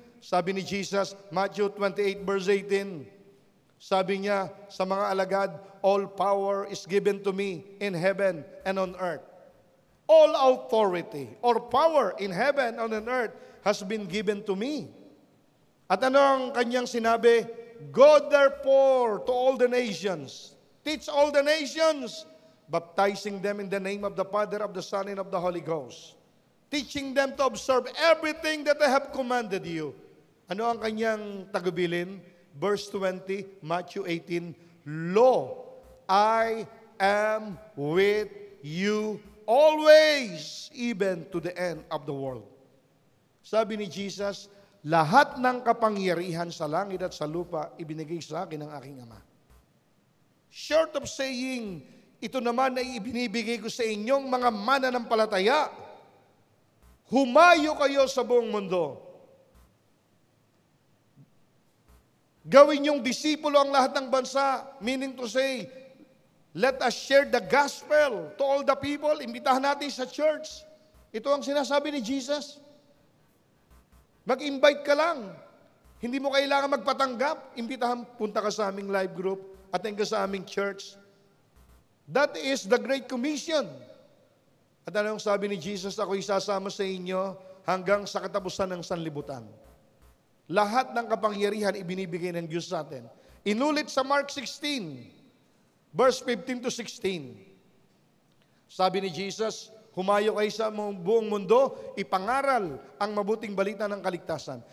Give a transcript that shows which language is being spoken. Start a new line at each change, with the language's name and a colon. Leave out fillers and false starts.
Filipino: Sabi ni Jesus,
English: Matthew 28 verse 18,
Filipino: sabi niya sa mga alagad,
English: all power is given to me in heaven and on earth. All authority or power in heaven and on earth has been given to me.
Filipino: At ano ang kanyang sinabi?
English: Go therefore to all the nations. Teach all the nations, baptizing them in the name of the Father, of the Son, and of the Holy Ghost. Teaching them to observe everything that I have commanded you.
Filipino: Ano ang kanyang tagubilin?
English: Verse 20, Matthew 18, Lo, I am with you always, even to the end of the world.
Filipino: Sabi ni Jesus, lahat ng kapangyarihan sa langit at sa lupa, ibinigay sa akin ng aking Ama.
English: Short of saying,
Filipino: ito naman ay ibinibigay ko sa inyong mga mananampalataya. Humayo kayo sa buong mundo. Gawin yung disipulo ang lahat ng bansa,
English: meaning to say, let us share the gospel to all the people.
Filipino: Imbitahan natin sa church. Ito ang sinasabi ni Jesus. Mag-invite ka lang. Hindi mo kailangan magpatanggap. Imbitahan, punta ka sa aming live group, attend ka sa aming church.
English: That is the Great Commission.
Filipino: At anong sabi ni Jesus, ako isasama sa inyo hanggang sa katapusan ng sanlibutan. Lahat ng kapangyarihan ibinibigay ng Diyos sa atin. Inulit sa Mark 16, verse 15 to 16. Sabi ni Jesus, humayo kayo sa buong mundo, ipangaral ang mabuting balita ng kaligtasan.